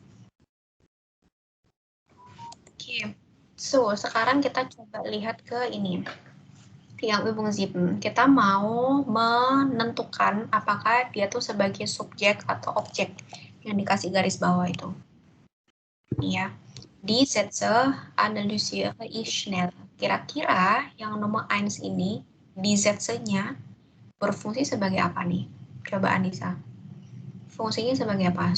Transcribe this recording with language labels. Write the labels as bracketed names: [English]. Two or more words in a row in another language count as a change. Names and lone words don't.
[Indonesian] Oke. So, sekarang kita coba lihat ke ini. Yang Übung 7. Kita mau menentukan apakah dia tuh sebagai subjek atau objek yang dikasih garis bawah itu. Ini ya. [German] Die Sätze analysiere ich schnell. [Indonesian] Kira-kira yang nomor 1 ini, [German] die Sätze- [Indonesian] nya berfungsi sebagai apa nih? Coba Anissa. Fungsinya sebagai apa?